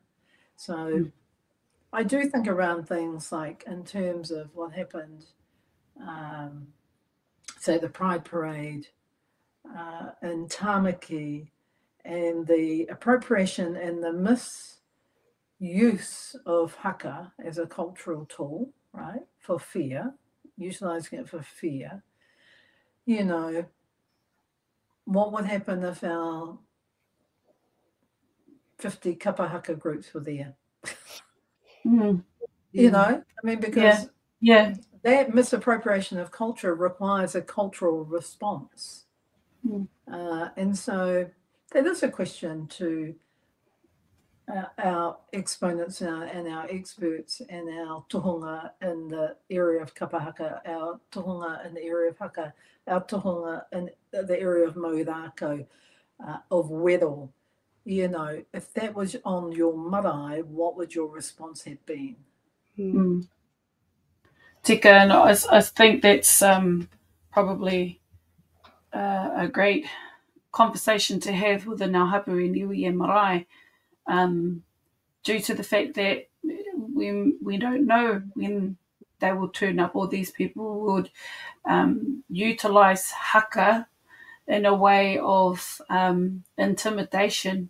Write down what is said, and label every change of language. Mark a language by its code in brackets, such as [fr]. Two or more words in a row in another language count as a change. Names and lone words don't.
[en] So I do think around things like in terms of what happened, say the Pride Parade in Tamaki, and the appropriation and the misuse of haka as a cultural tool, right, for fear, utilising it for fear. You know, what would happen if our 50 [mi] kapa haka [en] groups were there? You know, I mean, because that misappropriation of culture requires a cultural response. And so that is a question to our exponents and our experts and our tohunga in the area of [mi] kapa haka, [en] our tohunga in the area of haka, our tohunga in the area of maurako, of wedo. You know, if that was on your marae, what would your response have been? Tika, and I think that's probably a great conversation to have within our hapu in iwi and marae, due to the fact that we don't know when they will turn up, or these people would utilise haka in a way of intimidation.